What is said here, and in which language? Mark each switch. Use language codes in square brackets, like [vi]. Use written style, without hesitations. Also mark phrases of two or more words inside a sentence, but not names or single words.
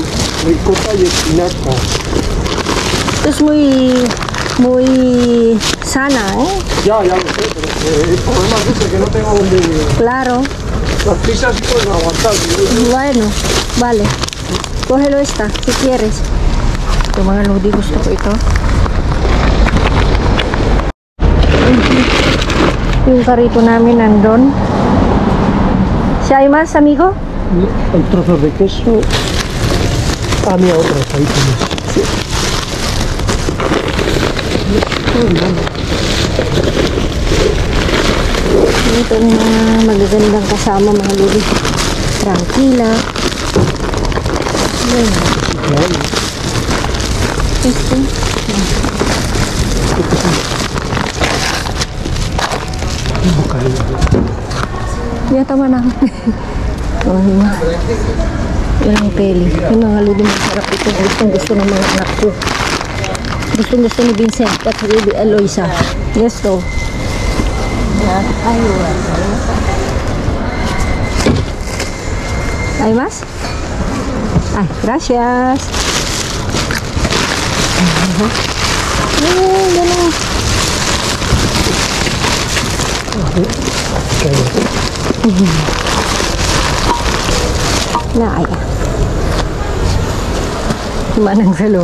[es] Ricota y espinaca. Esto es muy sana, ¿eh? Ya lo sé, pero el problema es ese, que no tengo dónde... Claro. Las pizzas sí pueden aguantar. Bueno, vale. Cógelo esta, si quieres. [tl] Ito mga lodi, gusto ko ito. Yung karito namin nandun. [es] Si hay más, amigo? Hay trozos de queso. Ah, mira, otras ahí tienes. Sí. [tl] Ito yung mga magagandang kasama mga lodi. [es] Tranquila. Ayan. [tl] Ito. Ya, tama na. Oh, yun. Yan ang peli. Yung mga lodi masarap ito. Gustong-gusto ng mga anak ko. Gustong-gusto ni Vincent at si Eloisa. Yes, to. [es] ¿Hay más? Ay, gracias. [tl] Ganun. Na, ay. Manang salo.